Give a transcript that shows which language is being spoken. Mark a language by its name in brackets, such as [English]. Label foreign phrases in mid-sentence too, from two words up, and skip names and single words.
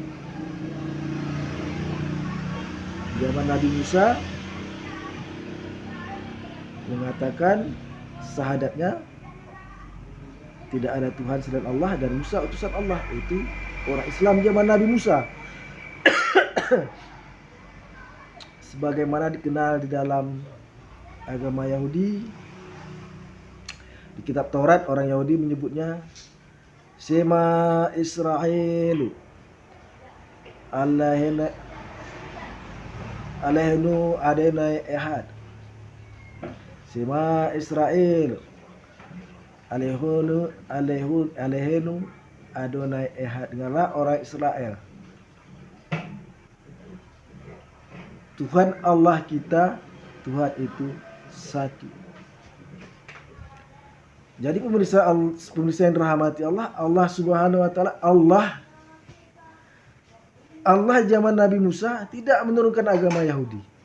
[Indonesian] Zaman Nabi Musa mengatakan syahadatnya tidak ada Tuhan selain Allah dan Musa utusan Allah. Itu orang Islam zaman Nabi Musa. Sebagaimana dikenal di dalam agama Yahudi, di kitab Taurat orang Yahudi menyebutnya [Hebrew] שמע ישראל אלהינו אדני אחד. שמע ישראל אלהינו אדני אחד. [Indonesian] Dengarlah orang Israel, Tuhan Allah kita, Tuhan itu satu. Jadi pemirsa yang dirahmati Allah, Allah [Arabic] سبحانه وتعالى, [Indonesian] Allah zaman Nabi Musa tidak menurunkan agama Yahudi.